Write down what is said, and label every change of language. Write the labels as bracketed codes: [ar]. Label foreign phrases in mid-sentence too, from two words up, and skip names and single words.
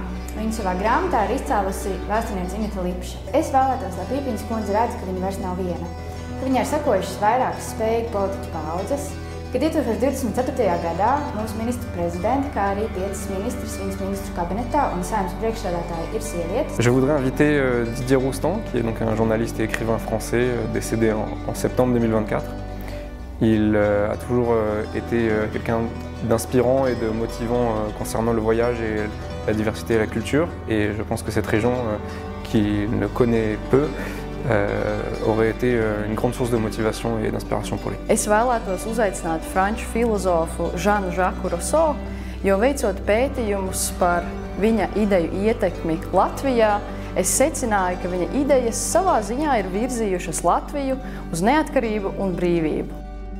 [lv] Viņa savā grāmatā ir izcēlusi vēsturniece Ineta Lipša. Es vēlētos, lai Pīpiņas kundze redz, ka viņa vairs nav viena, ka viņai ir sekojušas vairākas spējīgu politiķu paudzes, ka 2024. gadā mūsu ministru prezidenti, kā arī 5 ministrs viņas ministru kabinetā un Saeimas priekšsēdētāji ir sievietes. [fr] Je voudrais inviter Didier Roustan, qui est donc un journaliste et écrivain français décédé en septembre 2024. Il a toujours été quelqu'un d'inspirant et de motivant concernant le voyage et la diversité et la culture. Et je pense que cette région, qu'il ne connaît peu, aurait été une grande source de motivation et d'inspiration pour lui. [lv] Es vēlētos uzaicināt franču filozofu Žanu Žaku Rousseau, jo veicot pētījumus par viņa ideju ietekmi Latvijā, es secināju, ka viņa idejas savā ziņā ir virzījušas Latviju uz neatkarību un brīvību.